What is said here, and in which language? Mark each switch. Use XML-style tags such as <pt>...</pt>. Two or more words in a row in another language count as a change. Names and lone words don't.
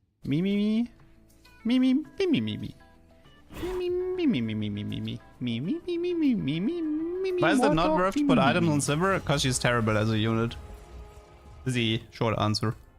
<en>Me, me, me. Me, me, me, me, me, me. Me, me, me, me, me, me, me, me. Me, me, me, me, me, me, me, me, me. Why is it not worth to put items on Silver? Because she's terrible as a unit. Is the short answer.</en>